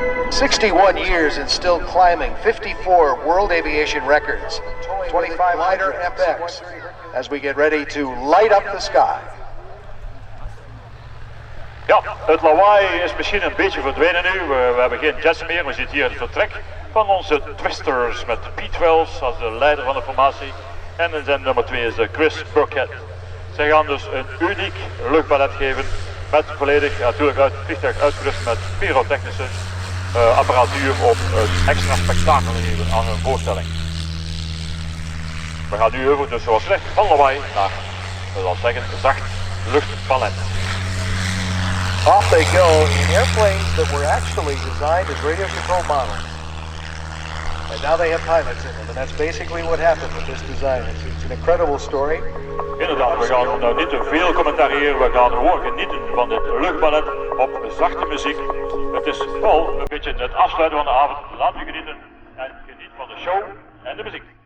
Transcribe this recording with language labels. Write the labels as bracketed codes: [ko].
[en] 61 years and still climbing, 54 world aviation records, 25 lighter FX, as we get ready to light up the sky. [nl] Ja, het lawaai is misschien een beetje verdwenen nu. We hebben geen jets meer. We zien hier het vertrek van onze twisters met Pete Wells als de leider van de formatie. En zijn nummer 2 is Chris Burkett. Zij gaan dus een uniek luchtballet geven met volledig natuurlijk het vliegtuig uitgerust met pyrotechnische apparatuur om een extra spektakel te geven aan hun voorstelling. We gaan nu over, dus zoals gezegd, van lawaai naar, dat wil zeggen, zacht luchtballet. [en] Off they go in airplanes that were actually designed as radio control models. And now they have pilots in them, and that's basically what happened with this design. It's an incredible story. [nl] Inderdaad, we gaan nou niet te veel commentariëren, we gaan gewoon genieten van dit luchtballet op zachte muziek. Het is wel een beetje het afsluiten van de avond. Laat u genieten en geniet van de show en de muziek.